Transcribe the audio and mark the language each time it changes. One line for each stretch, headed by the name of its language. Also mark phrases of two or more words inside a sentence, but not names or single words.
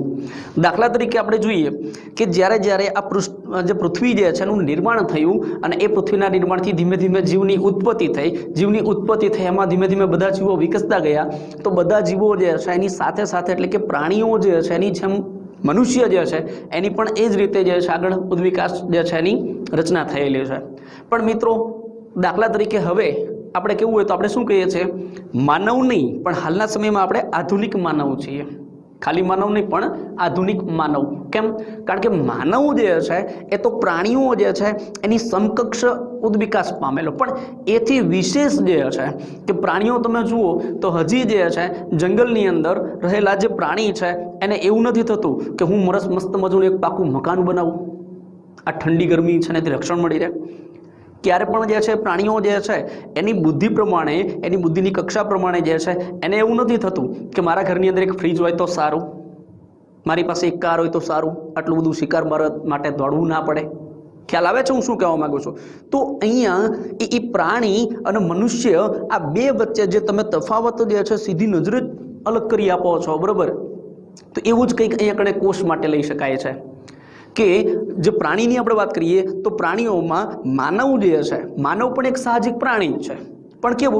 Gujarati: દાખલા તરીકે આપણે જોઈએ કે જ્યારે જ્યારે આ જે પૃથ્વી જે છે એનું નિર્માણ થયું અને એ પૃથ્વીના નિર્માણથી ધીમે ધીમે જીવની ઉત્પત્તિ થઈ, એમાં ધીમે ધીમે બધા જીવો વિકસતા ગયા। તો બધા જીવો જે છે એની સાથે સાથે એટલે કે પ્રાણીઓ જે છે એની જેમ મનુષ્ય જે છે એની પણ એ જ રીતે જે છે આગળ ઉદ્વિકાસ જે છે એની રચના થયેલી છે। પણ મિત્રો દાખલા તરીકે હવે આપણે કેવું હોય તો આપણે શું કહીએ છીએ? માનવ નહીં, પણ હાલના સમયમાં આપણે આધુનિક માનવ છીએ। ખાલી માનવ નહીં પણ આધુનિક માનવ। કેમ? કારણ કે માનવ જે છે એ તો પ્રાણીઓ જે છે એની સમકક્ષ ઉદ્વિકાસ પામેલો, પણ એથી વિશેષ જે છે કે પ્રાણીઓ તમે જુઓ તો હજી જે છે જંગલની અંદર રહેલા જે પ્રાણી છે એને એવું નથી થતું કે હું મસ્ત મજાનું એક પાકું મકાન બનાવું, આ ઠંડી ગરમી છે ને તે રક્ષણ મળી રહે। ક્યારે પણ જે છે પ્રાણીઓ જે છે એની બુદ્ધિ પ્રમાણે, એની બુદ્ધિની કક્ષા પ્રમાણે જે છે એને એવું નથી થતું કે મારા ઘરની અંદર એક ફ્રીજ હોય તો સારું, મારી પાસે એક કાર હોય તો સારું, आटલું બધું शिकार માટે દોડવું ના પડે। ખ્યાલ આવે છે હું શું કહેવા માંગુ છું? તો અહીંયા એ પ્રાણી અને મનુષ્ય આ બે વચ્ચે જે તમે તફાવત જે છે સીધી નજરે અલગ કરી આપો છો, બરાબર। તો એવું જ કંઈક અહીંયા કણે કોષ માટે લઈ શકાય છે કે જે પ્રાણીની આપણે વાત કરીએ તો પ્રાણીઓમાં માનવ જે છે, માનવ પણ એક સાહજિક પ્રાણી છે, પણ કેવું?